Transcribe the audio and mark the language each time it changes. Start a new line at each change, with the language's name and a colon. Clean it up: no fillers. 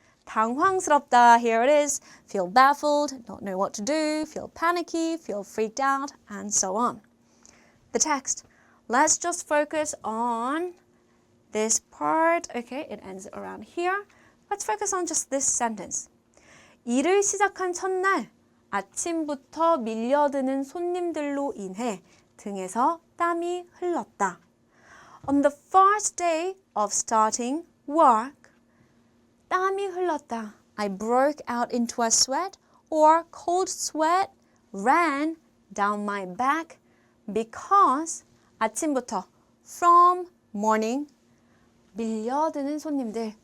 English: 당황스럽다, here it is, feel baffled, not know what to do, feel panicky, feel freaked out, and so on. The text. Let's just focus on this part. Okay, it ends around here. Let's focus on just this sentence.
Korean: 일을 시작한 첫날, 아침부터 밀려드는 손님들로 인해 등에서 땀이 흘렀다.
English: On the first day of starting work,
Korean: 땀이 흘렀다.
English: I broke out into a sweat or cold sweat ran down my back because
Korean: 아침부터
English: from morning
Korean: 밀려드는 손님들.